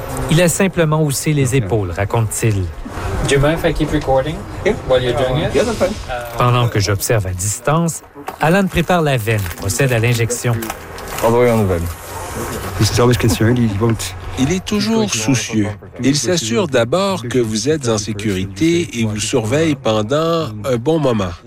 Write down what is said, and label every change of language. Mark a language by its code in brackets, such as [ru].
[fr] Il a simplement haussé les épaules, raconte-t-il. [en] Do you mind if I keep recording while you're doing it? Yeah, that's fine. [fr] Pendant que j'observe à distance, Alan prépare la veine, procède à l'injection. [en] All the way on the veine. He's always concerned. He won't. [fr] Il est toujours soucieux. Il s'assure d'abord que vous êtes en sécurité et vous surveille pendant un bon moment.